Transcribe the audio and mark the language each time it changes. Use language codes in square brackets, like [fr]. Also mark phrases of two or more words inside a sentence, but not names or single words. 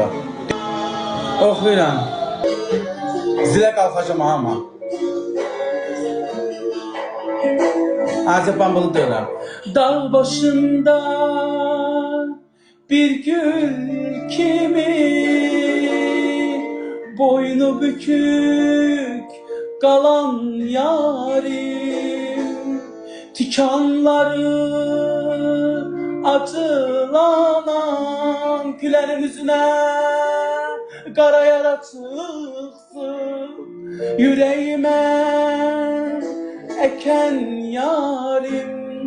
[az] Oxuyuram. Zilə qalxacam ama. Azə bambılı deyiləm. [tr] Dağ başında bir gül kimi boynu bükük kalan yarim, tikanları acılanan gülenin yüzüne kara yara çıksın, yüreğime eken yarim.